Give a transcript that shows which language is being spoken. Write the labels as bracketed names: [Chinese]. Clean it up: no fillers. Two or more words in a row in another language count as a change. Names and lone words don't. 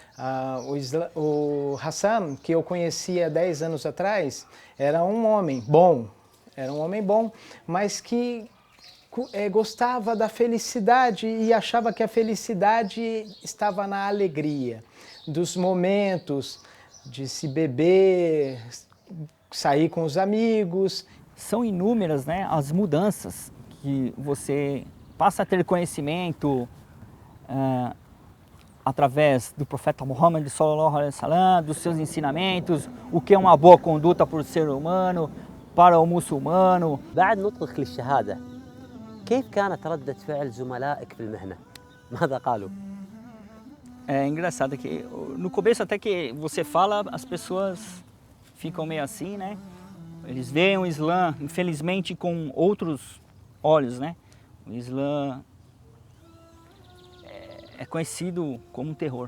[Portuguese] O Hassam, que eu conhecia 10 anos atrás, era um homem bom, mas que gostava da felicidade e achava que a felicidade estava na alegria, dos momentos de se beber, sair com os amigos. São inúmeras, né, as mudanças que você passa a ter conhecimento através do profeta Muhammad [Arabic] صلى الله عليه وسلم, [Portuguese] dos seus ensinamentos, o que é uma boa conduta para o ser humano, para o muçulmano. [Arabic] بعد نطقك للشهادة كيف كانت ردة فعل زملائك في المهنة؟ ماذا قالوا؟ [Portuguese] É engraçado que no começo até que você fala, as pessoas ficam meio assim, né? Eles veem o Islã, infelizmente, com outros olhos, né? O Islã é conhecido como um terror.